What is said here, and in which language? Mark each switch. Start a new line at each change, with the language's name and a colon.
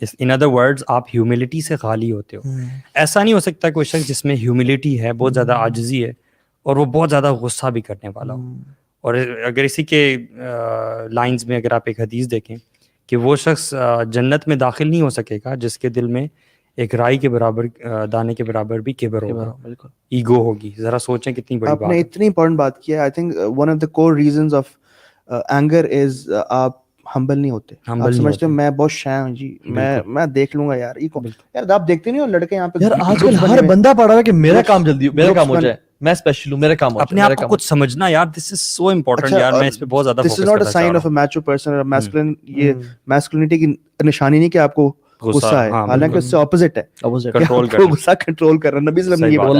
English: in other words
Urdu: آپ humility سے خالی ہوتے ہو. ایسا نہیں ہو سکتا کوئی شخص جس میں ہیوملٹی ہے, بہت زیادہ عاجزی ہے, اور وہ بہت زیادہ غصہ بھی کرنے والا ہو. اور اگر اسی کے لائنز میں اگر آپ ایک حدیث دیکھیں کہ وہ شخص جنت میں داخل نہیں ہو سکے گا جس کے دل میں ایک رائی کے برابر, دانے کے برابر بھی کبر ہوگا, ایگو ہوگی. ذرا سوچیں کتنی بڑی بات ہے. آپ نے اتنی امپورٹنٹ بات کی ہے.
English: I think one of the core reasons of anger is
Urdu: آپ ہمبل نہیں ہوتے. آپ سمجھتے ہو میں بہت شے ہوں جی, میں دیکھ لوں گا یار, یار آپ دیکھتے نہیں ہو لڑکے یہاں پہ, یار آج کل ہر بندہ پڑھ رہا ہے کہ میرا کام جلدی, میرا کام ہو جائے, میں اسپیشل ہوں, میرا کام ہو جائے. اپنے آپ کو کچھ سمجھنا یار,
English: this is so important
Urdu: یار, میں اس پہ بہت زیادہ
English: This is not a sign of a mature person اور masculine.
Urdu: یہ میسکولینٹی کی نشانی نہیں کہ آپ کو غصہ ہے, حالانکہ اس سے اپوزٹ ہے, غصہ کنٹرول کرنا. نبی صلی اللہ علیہ وسلم نے